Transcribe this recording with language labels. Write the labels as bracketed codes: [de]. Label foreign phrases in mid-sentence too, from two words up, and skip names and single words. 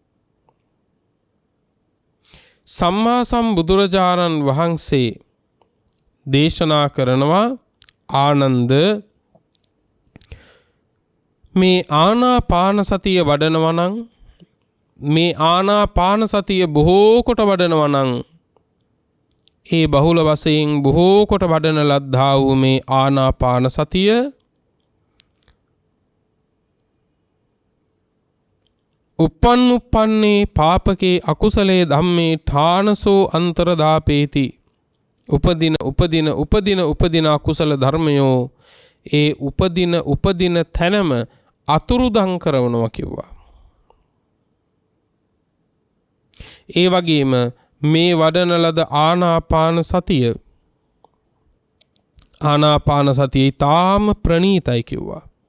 [si] සම්මා සම්බුදුරජාණන් වහන්සේ දේශනා කරනවා ආනන්ද මේ ආනාපාන සතිය වඩනවා නම් මේ ආනාපාන සතිය බොහෝ කොට වඩනවා නම් ඒ බහුල වශයෙන් බොහෝ කොට වඩන ලද්දා වූ මේ ආනාපාන සතිය [pi] uppන්නේ පාපකේ අකුසලේ ධම්මේ ඨානසෝ අන්තරදාපේති [si] උපදින අකුසල ධර්මයෝ ඒ උපදින තැනම අතුරුදන් කරනවා කිව්වා. ඒ වගේම මේ වඩන ලද ආනාපාන සතිය ඊටාම ප්‍රණීතයි කිව්වා.